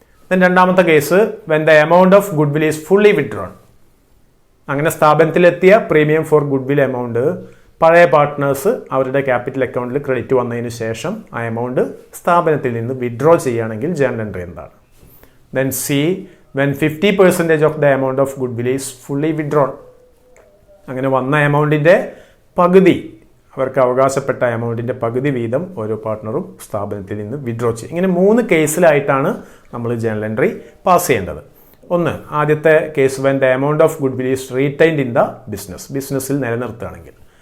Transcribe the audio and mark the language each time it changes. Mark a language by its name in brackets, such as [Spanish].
[English] then [Malayalam] രണ്ടാമത്തെ case [English] When the amount of goodwill is fully withdrawn. [Malayalam] അങ്ങനെ സ്ഥാപനത്തിലെത്തിയ premium four good will amount പഴയ partners അവരുടെ capital അക്കൗണ്ടിൽ credit വന്നതിന് ശേഷം ആ എമൗണ്ട് സ്ഥാപനത്തിൽ നിന്ന് വിഡ്രോ ചെയ്യുകയാണെങ്കിൽ ജേർണൽ എൻട്രി എന്താണ്? [English] Then C, when 50% of the amount of goodwill is fully withdrawn. [Malayalam] അങ്ങനെ വന്ന എമൗണ്ടിൻ്റെ പകുതി, അവർക്ക് അവകാശപ്പെട്ട എമൗണ്ടിൻ്റെ പകുതി വീതം ഓരോ പാർട്ട്ണറും സ്ഥാപനത്തിൽ നിന്ന് വിഡ്രോ ചെയ്യും. ഇങ്ങനെ 3 കേസിലായിട്ടാണ് നമ്മൾ ജേർണൽ എൻട്രി പാസ് ചെയ്യേണ്ടത്. ഒന്ന്, ആദ്യത്തെ case [English] when the amount of goodwill is retained in the ബിസിനസ്സിൽ [Malayalam] നിലനിർത്തുകയാണെങ്കിൽ.